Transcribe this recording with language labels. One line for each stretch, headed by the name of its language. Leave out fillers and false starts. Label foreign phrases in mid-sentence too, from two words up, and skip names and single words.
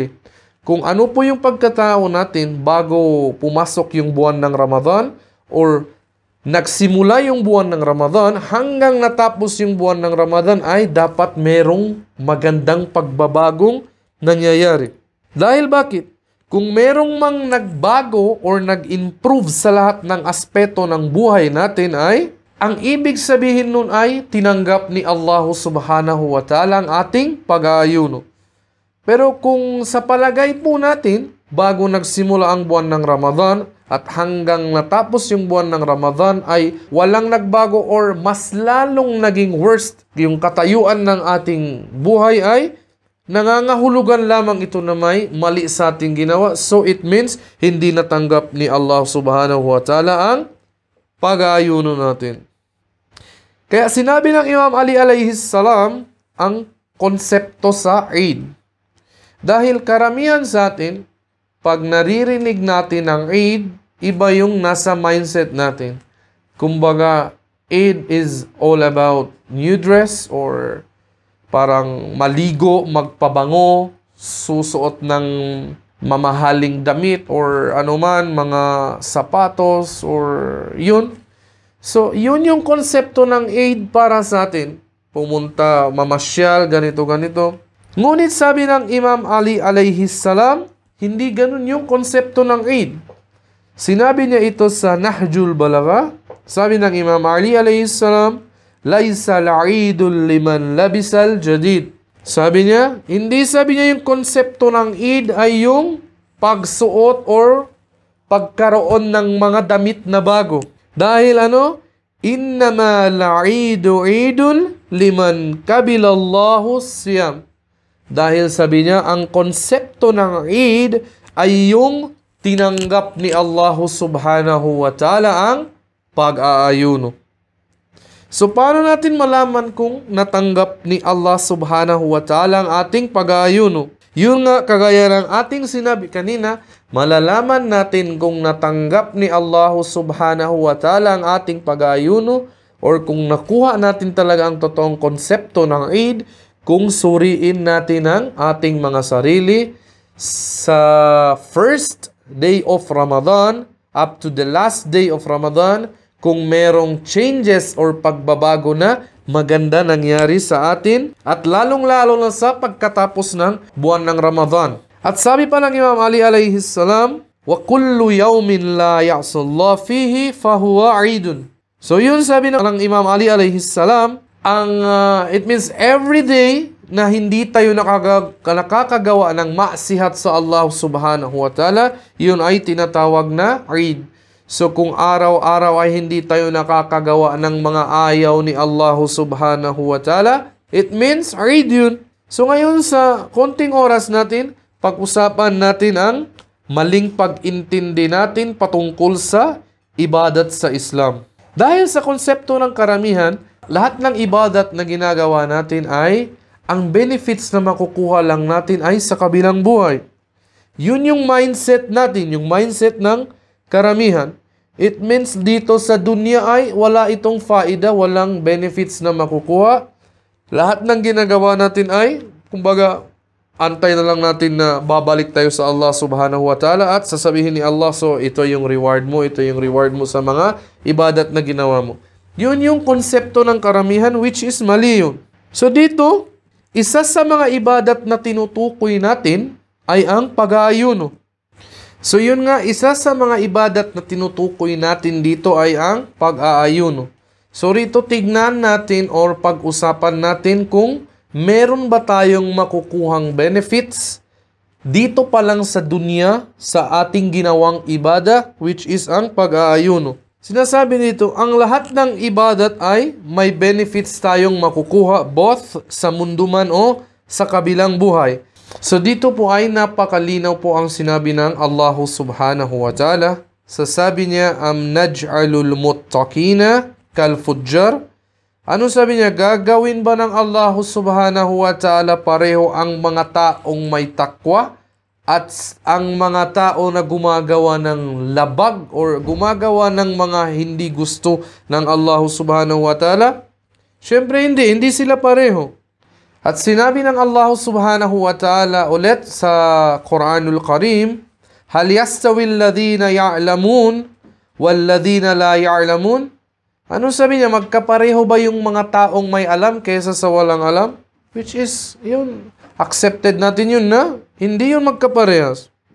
Filipino: Kung ano po yung pagkatao natin bago pumasok yung buwan ng Ramadan or nagsimula yung buwan ng Ramadan hanggang natapos yung buwan ng Ramadan ay dapat merong magandang pagbabagong nangyayari. Dahil bakit? Kung merong mang nagbago or nag-improve sa lahat ng aspeto ng buhay natin ay ang ibig sabihin nun ay tinanggap ni Allah
Arabic: سبحانه وتعالى
Filipino: ang ating pag-aayuno. Pero kung sa palagay po natin, bago nagsimula ang buwan ng Ramadan at hanggang natapos yung buwan ng Ramadan ay walang nagbago or mas lalong naging worst yung katayuan ng ating buhay ay nangangahulugan lamang ito na may mali sa ating ginawa. So it means hindi natanggap ni Allah
Arabic: سبحانه وتعالى
Filipino: ang pag-aayuno natin. Kaya sinabi ng Imam Ali
Arabic: عليه السلام
Filipino: ang konsepto sa Eid. Dahil karamihan sa atin, pag naririnig natin ang Eid, iba yung nasa mindset natin. Kumbaga, Eid
English: is all about new dress
Filipino: or parang maligo, magpabango, susuot ng mamahaling damit or anuman, mga sapatos or yun. So, yun yung konsepto ng Eid para sa atin. Pumunta, mamasyal, ganito. Ngunit sabi ng Imam Ali
Arabic: عليه السلام,
Filipino: hindi ganun yung konsepto ng Eid. Sinabi niya ito sa Nahjul Balagha. Sabi ng
Arabic: Imam Ali عليه السلام، ليس العيد لمن لبس الجديد.
Filipino: Sabi niya, hindi sabi niya yung konsepto ng Eid ay yung pagsuot or pagkaroon ng mga damit na bago.
Arabic: Dahil إنما العيد عيد لمن قبله الله صيام.
Filipino: Dahil sabi niya, ang konsepto ng Eid ay yung tinanggap ni Allah
Arabic: سبحانه وتعالى
Filipino: ang pag-aayuno. So, paano natin malaman kung natanggap ni Allah
Arabic: سبحانه وتعالى
Filipino: ang ating pag-aayuno? Yun nga, kagaya ng ating sinabi kanina, malalaman natin kung natanggap ni Allah
Arabic: سبحانه وتعالى
Filipino: ang ating pag-aayuno or kung nakuha natin talaga ang totoong konsepto ng Eid, kung suriin natin ang ating mga sarili sa
English: first day of Ramadan up to the last day of Ramadan,
Filipino: kung merong changes or pagbabago na maganda nangyari sa atin at lalong-lalo na sa pagkatapos ng buwan ng Ramadan. At sabi pa ng
Arabic: Imam Ali عليه السلام، وكل يوم لا يعصى الله فيه فهو عيد.
Filipino: So yun sabi ng Imam Ali
Arabic: عليه السلام,
English: it means every day
Filipino: na hindi tayo nakakagawa ng maksihat sa Allah
Arabic: سبحانه وتعالى,
Filipino: yun ay tinatawag na Eid. So kung araw-araw ay hindi tayo nakakagawa ng mga ayaw ni Allah
Arabic: سبحانه وتعالى,
English: it means
Filipino: Eid yun. So ngayon sa konting oras natin, pag-usapan natin ang maling pag-intindi natin patungkol sa ibadat sa Islam. Dahil sa konsepto ng karamihan, lahat ng ibadat na ginagawa natin ay ang benefits na makukuha lang natin ay sa kabilang buhay. Yun yung mindset natin, yung mindset ng karamihan.
English: It means
Filipino: dito sa dunya ay wala itong faida, walang benefits na makukuha. Lahat ng ginagawa natin ay, kumbaga, antay na lang natin na babalik tayo sa Allah
Arabic: سبحانه وتعالى
Filipino: at sasabihin ni Allah, so ito yung reward mo, ito yung reward mo sa mga ibadat na ginawa mo. Yun yung konsepto ng karamihan, which is mali yun. So dito, isa sa mga ibadat na tinutukoy natin ay ang pag-aayuno. So yun nga, isa sa mga ibadat na tinutukoy natin dito ay ang pag-aayuno. So rito tignan natin or pag-usapan natin kung meron ba tayong makukuhang benefits dito pa lang sa dunya sa ating ginawang ibada, which is ang pag-aayuno. Sinasabi nito, ang lahat ng ibadat ay may benefits tayong makukuha both sa mundo man o sa kabilang buhay. So dito po ay napakalinaw po ang sinabi ng Allah
Arabic: سبحانه وتعالى.
Filipino: Sasabi niya,
Arabic: نجعل المتقين كالفجار.
Filipino: Ano sabi niya? Gagawin ba ng Allah
Arabic: سبحانه وتعالى
Filipino: pareho ang mga taong may takwa at ang mga tao na gumagawa ng labag or gumagawa ng mga hindi gusto ng Allah
Arabic: سبحانه وتعالى?
Filipino: Siyempre hindi sila pareho. At sinabi ng Allah
Arabic: سبحانه وتعالى
Filipino: ulit sa Quranul Karim,
Arabic: هل يستوي الذين يعلمون والذين لا يعلمون?
Filipino: Ano sabi niya, magkapareho ba yung mga taong may alam kaysa sa walang alam?
English: Which is,
Filipino: yun, accepted natin yun na hindi yun magkaparehas.